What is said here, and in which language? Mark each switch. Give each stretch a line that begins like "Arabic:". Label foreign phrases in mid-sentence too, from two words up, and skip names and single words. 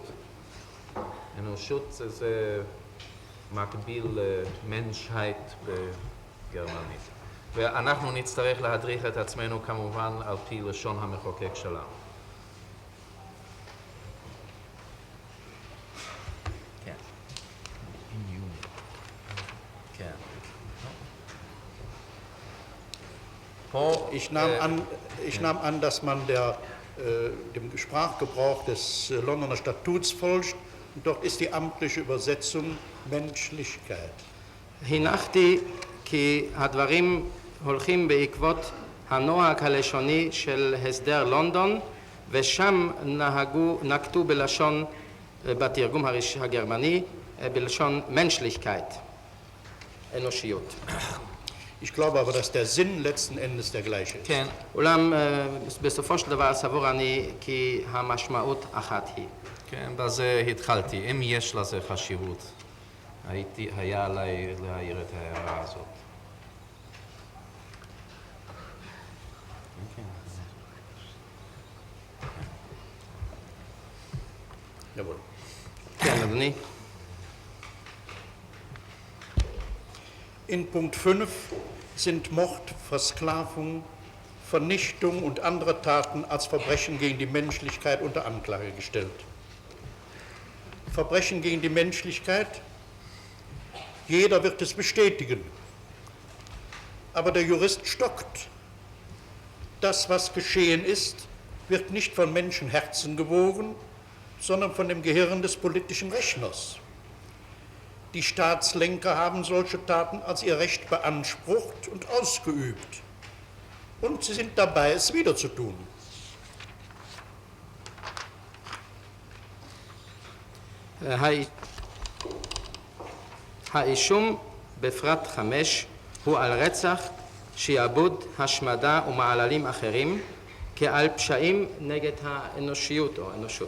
Hebrew: אנושות זה מקביל ל-Menschheit בגרמנית. ואנחנו נצטרך להדריך את עצמנו כמובן על פי לשון המחוקק שלנו. כן. כן.
German: Ich nahm an, dass man dem Sprachgebrauch des Londoner Statuts folgt. Und dort ist die amtliche Übersetzung Menschlichkeit.
Hebrew: הנחתי כי הדברים הולכים בעקבות הנוהג הלשוני של הסדר לונדון, ושם נקטו בלשון, בתרגום הגרמני, בלשון menschlichkeit, אנושיות.
German: Ich glaube aber, dass der Sinn letzten Endes der gleiche ist.
Hebrew: כן, אולם בסופו של דבר סבור אני כי המשמעות אחת היא. כן, בזה התחלתי. אם יש לזה חשיבות, היה עליי להעיר את ההערה הזאת. Jawohl. כן, אדוני.
German: In Punkt 5 sind Mord, Versklavung, Vernichtung und andere Taten als Verbrechen gegen die Menschlichkeit unter Anklage gestellt. Verbrechen gegen die Menschlichkeit, jeder wird es bestätigen, aber der Jurist stockt. Das, was geschehen ist, wird nicht von Menschenherzen gewogen, sondern von dem Gehirn des politischen Rechners. Die Staatslenker haben solche Taten als ihr Recht beansprucht und ausgeübt. Und sie sind dabei, es wieder zu tun.
Hebrew: האישום בפרט 5 הוא על רצח, שיעבוד, השמדה ומעללים אחרים כעל פשעים נגד האנושיות או אנושות.